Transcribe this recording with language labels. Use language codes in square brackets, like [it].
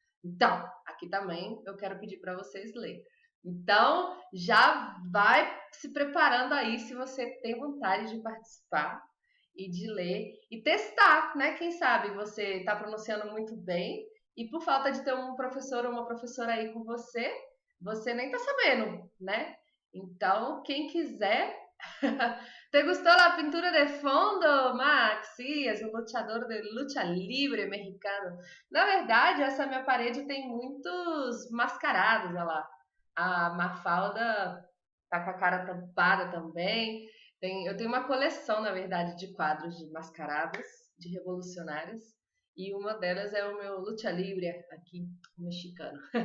[pt] Então, aqui também eu quero pedir para vocês lerem. Então, já vai se preparando aí se você tem vontade de participar e de ler e testar, né? Quem sabe você está pronunciando muito bem e por falta de ter um professor ou uma professora aí com você, você nem tá sabendo, né? Então, quem quiser. [es] ¿Te gustou la pintura de fondo, Max? Sí, es un luchador de lucha libre mexicano. [pt] Na verdade, essa minha parede tem muitos mascarados, olha lá. A Mafalda tá com a cara tampada também. Eu tenho uma coleção, na verdade, de quadros de mascarados, de revolucionários. E uma delas é o meu lucha libre aqui, mexicano.